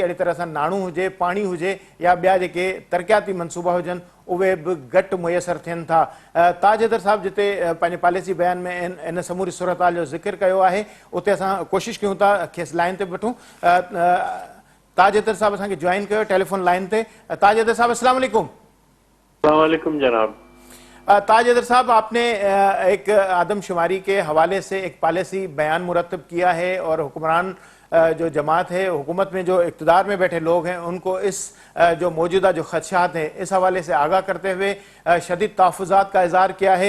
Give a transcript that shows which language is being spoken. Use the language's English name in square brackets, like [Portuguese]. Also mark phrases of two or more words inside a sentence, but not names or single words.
[Sindhi] अहिड़ी तरह सां नाणो हुजे, पाणी हुजे या ॿिया जेके तरक़ियाती मनसूबा हुजनि उहे बि घटि मुयसरु थियनि था। ताज हैदर साहिबु जिते पंहिंजे पॉलिसी बयान में इन समूरी सूरतहाल जो ज़िक्र कयो आहे उते असां कोशिशि कयूं था खेसि लाइन ते बि वठूं। ताज हैदर साहिबु असांखे जॉइन कयो टेलीफोन लाइन ते। ताज हैदर साहब [Arabic] السلام علیکم. السلام علیکم जनाब। [Urdu] تاج حیدر صاحب، آپ نے ایک آدم شماری کے حوالے سے ایک پالیسی بیان مرتب کیا ہے اور حکمران جو جماعت ہے، حکومت میں جو اقتدار میں بیٹھے لوگ ہیں ان کو اس جو موجودہ جو خدشات ہیں اس حوالے سے آگاہ کرتے ہوئے شدید تحفظات کا اظہار کیا ہے.